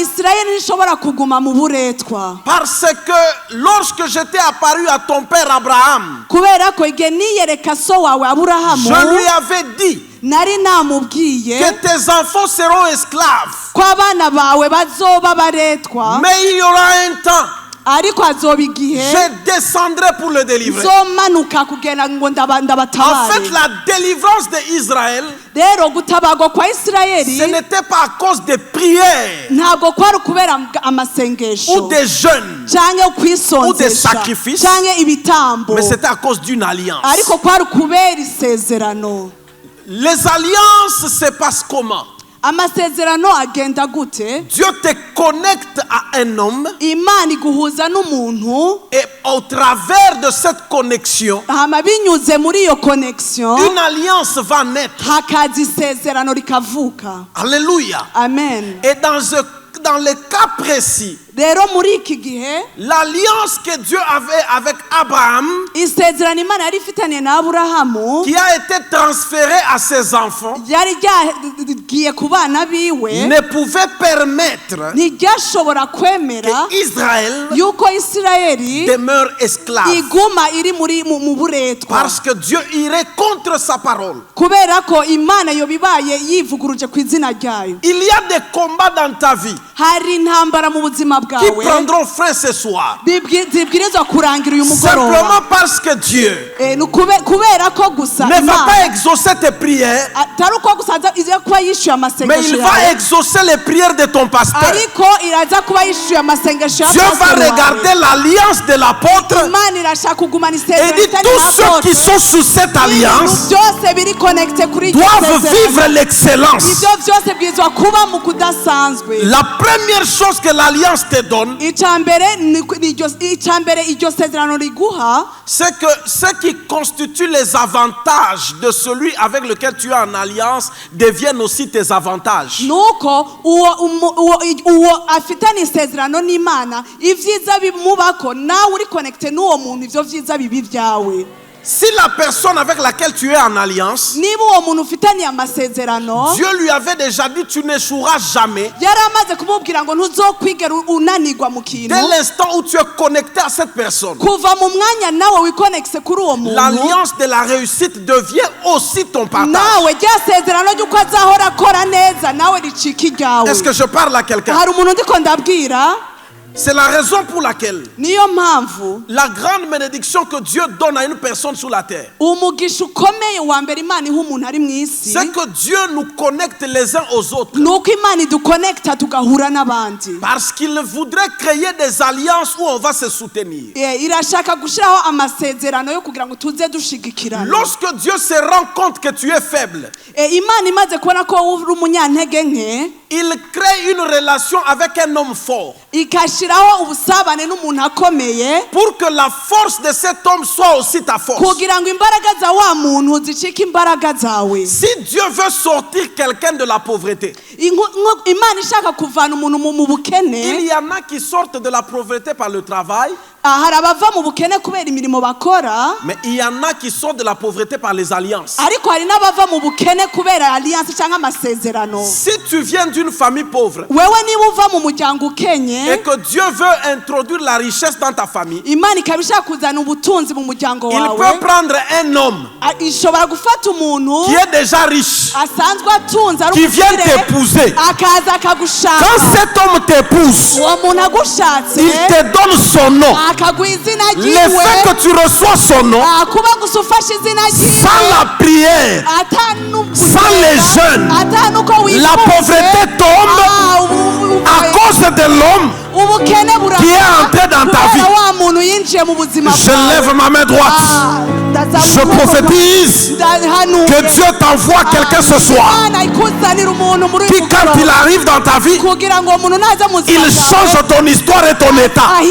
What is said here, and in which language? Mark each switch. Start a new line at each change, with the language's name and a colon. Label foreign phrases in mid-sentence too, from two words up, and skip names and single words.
French: Parce que lorsque j'étais apparu à ton père Abraham, je lui avais dit que tes enfants seront esclaves. Mais il y aura un temps
Rundi: ariko azoba igihe
French: je descendrai pour le délivrer.
Rundi: nzomanuka kugira ngo
French: En
Rundi: ndabatabare.
French: fait, la délivrance d'Israël,
Rundi: rero gutabarwa kwa
French: ce
Rundi: Isirayeli
French: n'était pas à cause des prières
Rundi: ntabwo kwari ukubera
French: ou
Rundi: amasengesho
French: des jeûnes,
Rundi: canke
French: Ou des
Rundi: kwisonzesha
French: sacrifices.
Rundi: canke ibitambo,
French: mais c'était à cause d'une alliance.
Rundi: ariko kwari ukubera isezerano.
French: Les alliances se passent comment?
Rundi: Amasezerano agenda gute?
French: Dieu te connecte à un homme
Rundi: Imana iguhuza n'umuntu,
French: et au travers de cette connexion,
Rundi: hama binyuze muri iyo connection
French: une alliance va naître.
Rundi: hakaza isezerano rikavuka.
French: Alléluia.
Rundi: Amen.
French: Et dans le cas précis,
Rundi: Rero muri iki gihe
French: l'alliance que Dieu avait avec Abraham,
Rundi: isezerano Imana yari ifitaniye na Aburahamu
French: qui a été transférée à ses enfants,
Rundi: ryari ryagiye ku bana biwe,
French: ne pouvait permettre
Rundi: ntiryashobora kwemera
French: qu'Israël
Rundi: yuko Isirayeli
French: demeure esclave.
Rundi: iguma iri mu buretwa,
French: Parce que Dieu irait contre sa parole.
Rundi: kubera ko Imana yoba ibaye yivuguruje ku izina ryayo.
French: Il y a des combats dans ta vie
Rundi: Hari intambara mu buzima
French: qui
Rundi: bwawe
French: prendront fin ce soir.
Rundi: zibwirizwa kurangira uyu mugoroba.
French: Simplement parce que Dieu
Rundi: Ni kubera ko gusa
French: ne va pas
Rundi: Imana
French: exaucer tes prières,
Rundi: atari uko gusa iza kuba yishyuye
French: mais
Rundi: amasengesho
French: il va
Rundi: yawe,
French: exaucer les prières de ton pasteur.
Rundi: ariko iraza kuba yishyuye amasengesho
French: Dieu va
Rundi: y'apasiteri wawe.
French: regarder l'alliance de l'apôtre
Rundi: Imana irashaka kugumana
French: et
Rundi: isezerano
French: dit
Rundi: itari
French: tous ceux qui
Rundi: n'apotre.
French: sont sous cette alliance
Rundi: Ibintu byose biri connecte kuri iryo
French: doivent
Rundi: sezerano.
French: vivre l'excellence.
Rundi: Ibyo byose bwirizwa kuba mu kudasanzwe.
French: La première chose que l'alliance te donne,
Rundi: Icambere iryo sezerano riguha,
French: c'est que ce qui constitue les avantages de celui avec lequel tu es en alliance deviennent aussi tes avantages.
Rundi: nuko uwo afitanye isezerano n'Imana, ibyiza bimubako nawe uri connecte n'uwo muntu, ibyo byiza bibi byawe.
French: Si la personne avec laquelle tu es en alliance,
Rundi: Niba uwo muntu ufitanye amasezerano,
French: Dieu lui avait déjà dit tu n'échoueras jamais.
Rundi: yari amaze kumubwira ngo ntuzokwigera unanirwa mu kintu.
French: Dès l'instant où tu es connecté à cette personne,
Rundi: Kuva mu mwanya nawe wikonekise kuri uwo muntu,
French: l'alliance de la réussite devient aussi ton partage.
Rundi: nawe rya sezerano ry'uko azahora akora neza nawe ricika iryawe.
French: Est-ce que je parle à quelqu'un?
Rundi: Hari umuntu ndiko ndabwira,
French: C'est la raison pour laquelle
Rundi: niyo mpamvu
French: la grande bénédiction que Dieu donne à une personne sur la terre,
Rundi: umugisha ukomeye wa mbere Imana iha umuntu ari mu isi,
French: c'est que Dieu nous connecte les uns aux autres.
Rundi: nuko Imana idukonekita tugahura n'abandi.
French: Parce qu'il voudrait créer des alliances où on va se soutenir.
Rundi: Irashaka gushyiraho amasezerano yo kugira ngo tuze dushigikirana.
French: Lorsque Dieu se rend compte que tu es faible,
Rundi: Imana imaze kubona ko uri umunyantege nke,
French: il crée une relation avec un homme fort
Rundi: ikashyiraho ubusabane n'umuntu akomeye,
French: pour que la force de cet homme soit aussi ta force.
Rundi: kugira ngo imbaraga za wa muntu zicike imbaraga zawe.
French: Si Dieu veut sortir quelqu'un de la pauvreté,
Rundi: Imana ishaka kuvana umuntu mu bukene,
French: il y en a qui sortent de la pauvreté par le travail,
Rundi: hari abava mu bukene kubera imirimo bakora,
French: mais il y en a qui sortent de la pauvreté par les alliances.
Rundi: ariko hari n'abava mu bukene kubera alliance cyangwa amasezerano.
French: Si tu viens d'une famille pauvre
Rundi: Wewe niba uva mu muryango ukenye,
French: et que Dieu veut introduire la richesse dans ta famille,
Rundi: Imana ikaba ishaka kuzana ubutunzi mu muryango
French: il
Rundi: wawe,
French: peut prendre un homme
Rundi: ishobora gufata umuntu
French: qui est déjà riche,
Rundi: asanzwe atunze ari
French: qui vient
Rundi: umukire,
French: t'épouser.
Rundi: akaza akagushaka.
French: Quand cet homme t'épouse,
Rundi: Uwo muntu agushatse
French: il te donne son nom.
Rundi: akaguha izina
French: Le
Rundi: ryiwe,
French: fait que tu reçois son nom,
Rundi: kuba gusa ufashe izina
French: sans
Rundi: ryiwe,
French: la prière, sans les jeûnes, la pauvreté tombe à cause de l'homme qui est entré dans ta vie. Je lève ma main droite. Je prophétise que Dieu t'envoie quelqu'un ce soir qui, quand il arrive dans ta vie, il change ton histoire et ton état.